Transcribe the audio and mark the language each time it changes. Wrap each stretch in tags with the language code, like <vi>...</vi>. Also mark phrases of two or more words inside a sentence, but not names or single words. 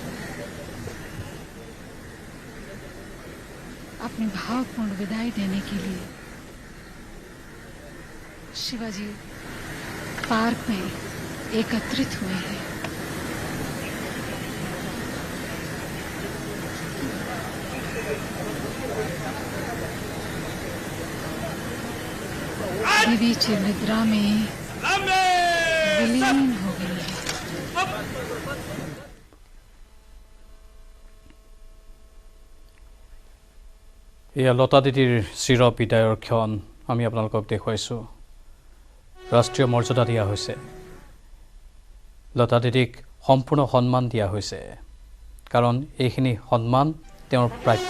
<hi>अपनी भावपूर्ण विदाई देने के लिए शिवाजी पार्क में एकत्रित हुए हैं। बीच निद्रा में विलीन हो गई है।</hi> <as>এয়া লতা দিদিৰ চিৰ বিদায়ৰ ক্ষণ আমি আপোনালোকক দেখুৱাইছোঁ। ৰাষ্ট্ৰীয় মৰ্যাদা দিয়া হৈছে, লতা দিদিক সম্পূৰ্ণ সন্মান দিয়া হৈছে, কাৰণ এইখিনি সন্মান তেওঁৰ প্ৰাপ্য।</as>